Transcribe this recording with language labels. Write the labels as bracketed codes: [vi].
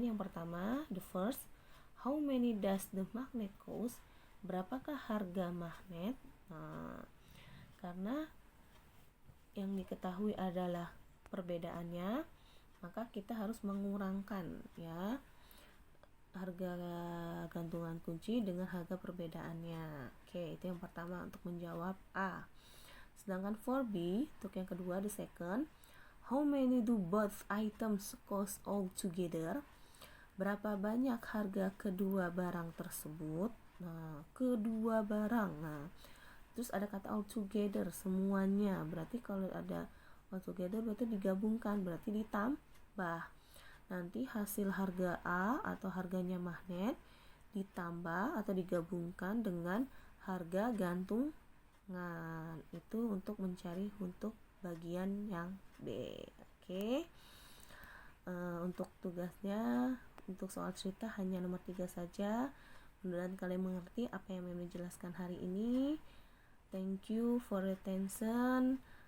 [id] Yang pertama, [en] the first, how many does the magnet cost? [id] Berapakah harga magnet? Nah, karena yang diketahui adalah perbedaannya, maka kita harus mengurangkan ya harga gantungan kunci dengan harga perbedaannya. Oke, itu yang pertama untuk menjawab A. Sedangkan [en] for B, [id] untuk yang kedua, [en] the second, how many do both items cost all together? [id] Berapa banyak harga kedua barang tersebut? Nah, kedua barang. Nah, terus ada kata all together, semuanya. Berarti kalau ada all together berarti digabungkan, berarti ditambah. Nanti hasil harga A atau harganya magnet ditambah atau digabungkan dengan harga gantungan. Itu untuk mencari untuk bagian yang B. Oke. Untuk tugasnya, untuk soal cerita hanya nomor 3 saja. Mudah-mudahan kalian mengerti apa yang Mem jelaskan hari ini. [en] Thank you for your attention.